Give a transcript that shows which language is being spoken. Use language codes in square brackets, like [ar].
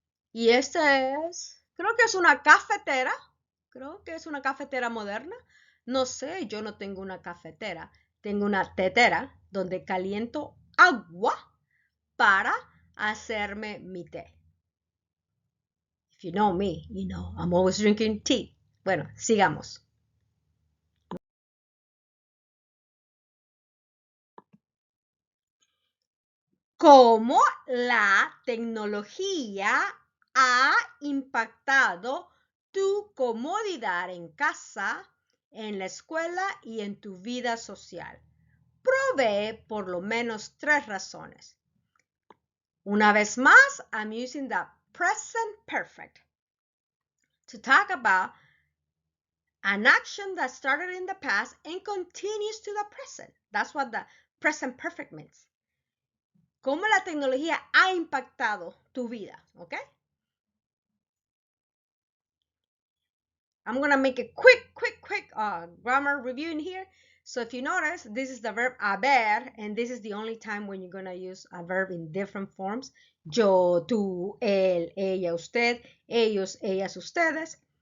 [es] Y esta es, creo que es una cafetera. Creo que es una cafetera moderna. No sé, yo no tengo una cafetera. Tengo una tetera donde caliento agua para hacerme mi té. [en] If you know me, you know I'm always drinking tea. [es] Bueno, sigamos. ¿Cómo la tecnología ha impactado tu comodidad en casa, en la escuela y en tu vida social? Provee por lo menos 3 razones. Una vez más, [en] I'm using the present perfect to talk about an action that started in the past and continues to the present. That's what the present perfect means. [es] ¿Cómo la tecnología ha impactado tu vida? ¿Ok? [en] I'm going to make a quick grammar review in here. So if you notice, this is the verb haber, and this is the only time when you're going to use a verb in different forms. [es] Yo, tú, él, ella, usted, ellos, ellas, ustedes.